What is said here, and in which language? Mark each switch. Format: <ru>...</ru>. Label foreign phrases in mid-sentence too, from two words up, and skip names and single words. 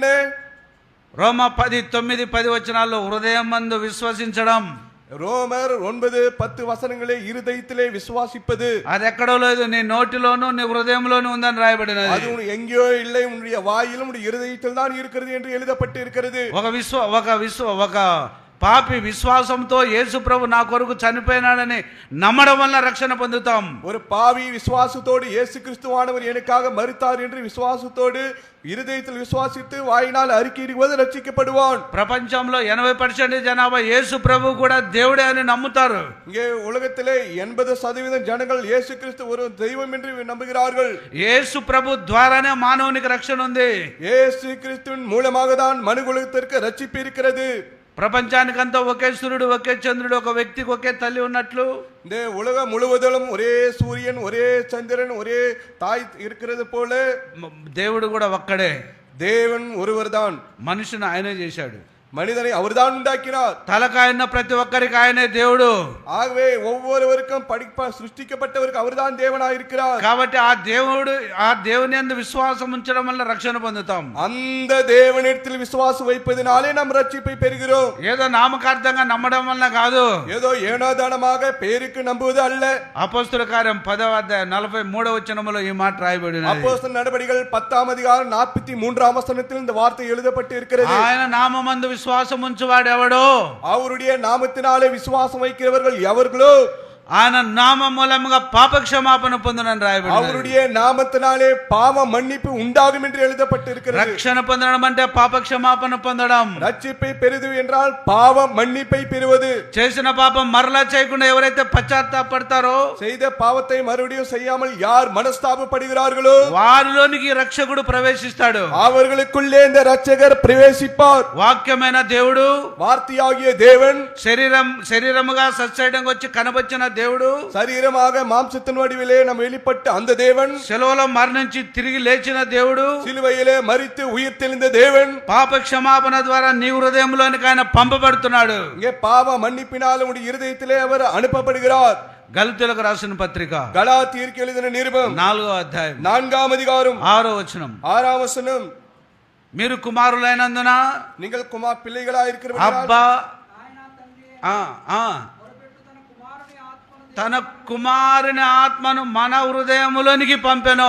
<te>రోమా 10:9-10 వచనాల్లో హృదయమందు విశ్వసించడం.</te> <ta>ரோமர் 9:10 வசனங்களே இருதயத்திலே விசுவாசிப்பது.</ta> <te>అది ఎక్కడో లేదు, నీ నోటిలోనూ నీ హృదయంలోనూ ఉందని రాయబడినది.</te> <ta>அது எங்கேயோ இல்லை, உன்னுடைய வாயிலும் உன்னுடைய இருதயத்தில் தான் இருக்கிறது என்று எழுதப்பட்டு இருக்கிறது.</ta> <te>ఒక పాపి విశ్వాసంతో యేసు ప్రభు నా కొరకు చనిపోయినాడని నమ్మడం వల్ల రక్షణ పొందుతాం.</te> <ta>ஒரு பாவி விசுவாசத்தோடு இயேசு கிறிஸ்துவானவர் எனக்காக மரித்தார் என்று விசுவாசத்தோடு இருதயத்தில் விசுவாசித்து வாயினால் அறிக்கையிடுவது ரட்சிக்கப்படுவான்.</ta> <te>ప్రపంచంలో 80% జనాభా యేసు ప్రభు కూడా దేవుడే అని నమ్ముతారు.</te> <ta>இங்கே உலகத்திலே 80% ஜனங்கள் இயேசு கிறிஸ்து ஒரு தெய்வம் என்று நம்புகிறார்கள்.</ta> <te>యేసు ప్రభు ద్వారానే మానవునికి రక్షణ ఉంది.</te> <ta>இயேசு கிறிஸ்துவின் மூலமாக தான் மனுகுலத்திற்கு ரட்சிப்பு இருக்கிறது.</ta> <te>ప్రపంచానికంతా ఒకే సూర్యుడు, ఒకే చంద్రుడు, ఒక వ్యక్తికి ఒకే తల్లి ఉన్నట్లు</te> <ta>இந்த உலகம் முழுவதிலும் ஒரே சூரியன், ஒரே சந்திரன், ஒரே தாய் இருக்கிறது போல</ta> <te>దేవుడు కూడా ఒక్కడే.</te> <ta>தேவன் ஒருவர் தான்.</ta> <te>మనిషిని ఆయనే చేశాడు.</te> <ta>மனிதனை அவர்தான் உண்டாக்கினார்.</ta> <te>తలకాయన్న ప్రతి ఒక్కరికి ఆయనే దేవుడు.</te> <ta>ஆகவே ஒவ்வொருவருக்கும் சிருஷ்டிக்கப்பட்டவருக்கு அவர்தான் தேவனாய் இருக்கிறார்.</ta> <te>కాబట్టి ఆ దేవుని యందు విశ్వాసం ఉంచడం వల్ల రక్షణ పొందుతాం.</te> <ta>அந்த தேவனிடத்தில் விசுவாசம் வைப்பதினாலே நாம் ரட்சிப்பை பெறுகிறோம்.</ta> <te>ఏదో నామకార్థంగా నమ్మడం వల్ల కాదు,</te> <ta>ஏதோ ஏனோதானமாக பேருக்கு நம்புவது அல்ல.</ta> <te>అపోస్తల కార్యం 10వ అధ్యాయం 43వ వచనములో ఈ మాట రాయబడినది.</te> <ta>அப்போஸ்தலர் நடபடிகள் 10ஆம் அதிகாரம் 43ஆம் வசனத்தில் இந்த வார்த்தை எழுதப்பட்டு இருக்கிறது.</ta> <te>ఆయన నామమందు విశ్వాసం ఉంచువాడు ఎవడో,</te> <ta>அவருடைய நாமத்தினாலே விசுவாசம் வைக்கிறவர்கள் எவர்களோ</ta> <te>ఆయన నామ మూలముగా పాప క్షమాపణ పొందునని రాయబడింది.</te> <ta>அவருடைய நாமத்தினாலே பாவ மன்னிப்பு உண்டாகும் என்று எழுதப்பட்டு இருக்கிறது.</ta> <te>రక్షణ పొందడం అంటే పాప క్షమాపణ పొందడం.</te> <ta>ரட்சிப்பை பெறுவது என்றால் பாவ மன்னிப்பை பெறுவது.</ta> <te>చేసిన పాపం మరలా చేయకుండా ఎవరైతే పశ్చాత్తాపడతారో,</te> <ta>செய்த பாவத்தை மறுபடியும் செய்யாமல் யார் மனஸ்தாபப்படுகிறார்களோ</ta> <te>వారిలోనికి రక్షకుడు ప్రవేశిస్తాడు.</te> <ta>அவர்களுக்குள்ளே இந்த ரட்சகர் பிரவேசிப்பார்.</ta> <te>వాక్యమైన దేవుడు,</te> <ta>வார்த்தையாகிய தேவன்</ta> <te>శరీరముగా సత్సైడంగా వచ్చి కనబచ్చిన దేవుడు,</te> <ta>சரீரமாக மாம்சத்தின் வடிவிலே நாம் வெளிப்பட்ட அந்த தேவன்,</ta> <te>శిలువలో మరణించి తిరిగి లేచిన దేవుడు,</te> <ta>சிலுவையிலே மரித்து உயிர் தெளிந்த தேவன்,</ta> <te>పాప క్షమాపణ ద్వారా నీ హృదయంలోనికి ఆయన పంపబడుతున్నాడు.</te> <ta>இங்கே பாவ மன்னிப்பினால் உடைய இருதயத்திலே அவர் அனுப்பப்படுகிறார்.</ta> <te>గలతీయులకు రాసిన పత్రిక</te> <ta>கலாத்தியருக்கு எழுதின நிருபம்</ta> <te>4వ అధ్యాయం</te> <ta>4ஆம் அதிகாரம்</ta> <te>6వ వచనం.</te> <ta>6ஆம் வசனம்,</ta> <te>మీరు కుమారులైనందున</te> <ta>நீங்கள் பிள்ளைகளாய் இருக்கிறவர்களால்</ta> <te>అబ్బా తన కుమారుని ఆత్మను మన హృదయములోనికి పంపెను.</te>